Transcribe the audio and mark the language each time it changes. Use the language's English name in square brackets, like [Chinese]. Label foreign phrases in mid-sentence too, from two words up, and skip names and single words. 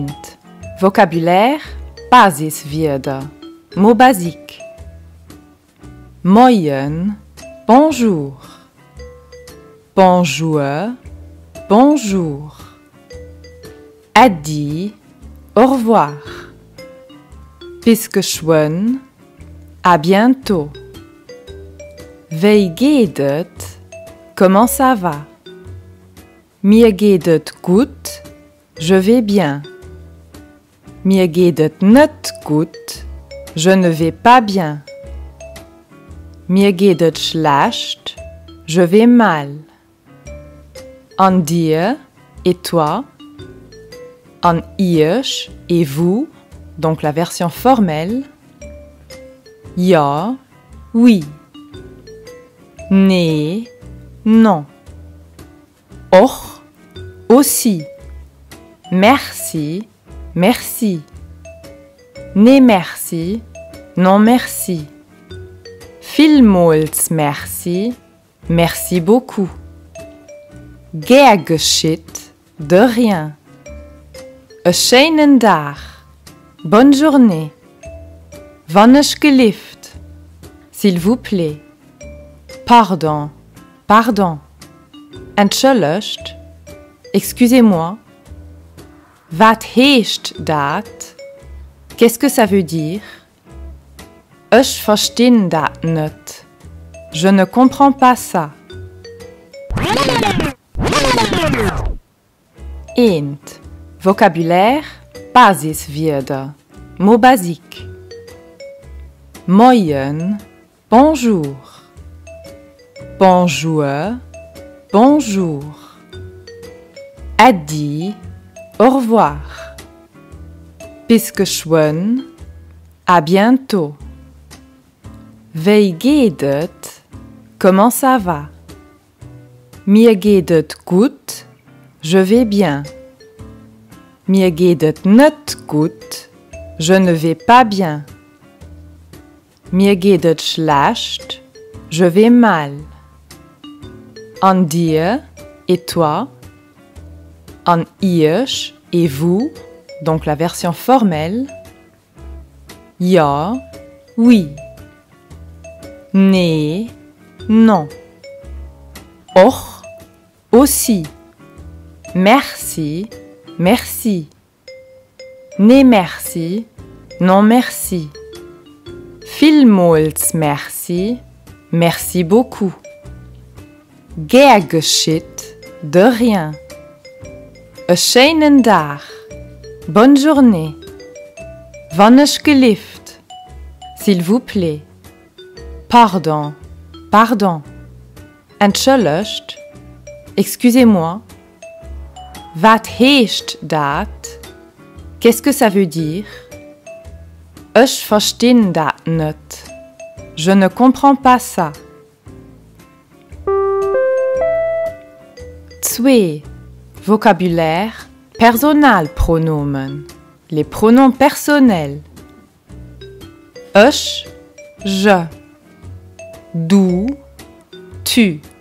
[French] Vocabulaire, Basiswörter. Mots basiques. Moin. Bonjour. Bonjour. Bonjour. Adi. Au revoir. [Luxembourgish] Bis geschwind. [French] À bientôt. [Luxembourgish] Wie geht es? [French] Comment ça va? [Luxembourgish] Mir geht es gut. [French] Je vais bien. [Luxembourgish] Mir geht es nicht gut. [French] Je ne vais pas bien. [Luxembourgish] Mir geht es schlecht. [French] Je vais mal. [Luxembourgish] An dir [French] et toi. [Luxembourgish] An ihr [French] et vous, donc la version formelle. Ja, oui. Nee, non. Och, aussi. Merci, merci. [Luxembourgish] Nee, merci, [French] non merci. [Luxembourgish] Vielmals merci, [French] merci beaucoup. [Luxembourgish] Gern geschehen, [French] de rien. [Luxembourgish] A schönen Tag, [French] bonne journée. [Luxembourgish] Wannesch gelieft, [French] s'il vous plaît. Pardon, pardon. Entschuldigt, excusez-moi. [Luxembourgish] Wat heescht dat? [French] Qu'est-ce que ça veut dire? [Luxembourgish] Ich verstehe dat nicht. [French] Je ne comprends pas ça. Int. Vocabulaire, Basiswörter. Mots basiques. Moin. Bonjour. Bonjour. Bonjour. Adi. Au revoir. [Luxembourgish] Bis geschwind. [French] À bientôt. [Luxembourgish] Wie geht es? [French] Comment ça va? [Luxembourgish] Mir geht es gut. [French] Je vais bien. [Luxembourgish] Mir geht es nicht gut. [French] Je ne vais pas bien. [Luxembourgish] Mir geht es schlecht. [French] Je vais mal. [Luxembourgish] An dir [French] et toi. [Luxembourgish] An ihr [French] et vous, donc la version formelle. Ja, oui. Nee, non. Och, aussi. Merci, merci. [Luxembourgish] Nee, merci, [French] non merci. [Luxembourgish] Vielmals merci, [French] merci beaucoup. [Luxembourgish] Gern geschehen, [French] de rien. [Luxembourgish] A schönen Tag, [French] bonne journée. [Luxembourgish] Wannesch gelieft, [French] s'il vous plaît. Pardon, pardon. Entschuldigt, excusez-moi. [Luxembourgish] Wat heescht dat? [French] Qu'est-ce que ça veut dire? [Luxembourgish] Ich verstehe dat nicht. [French] Je ne comprends pas ça. 2. Vocabulaire, Personalpronomen. Les pronoms personnels. Ich, je. Du, tu.